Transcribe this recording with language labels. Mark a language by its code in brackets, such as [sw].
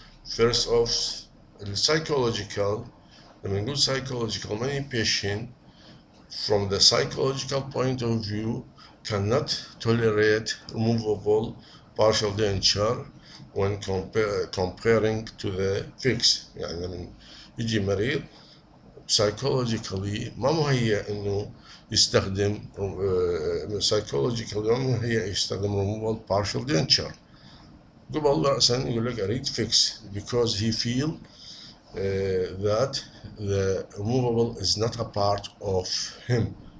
[en] First off, the psychological, when we do psychological, many patients from the psychological point of view cannot tolerate removable partial denture when comparing to the fix. [ar] يعني لما يجي مريض psychologically ما مهيأ انه يستخدم psychologically ما مهيأ يستخدم removable partial denture. قبل رأسا يقول لك اريد [en] fix because he feel that the removable is not a part of him.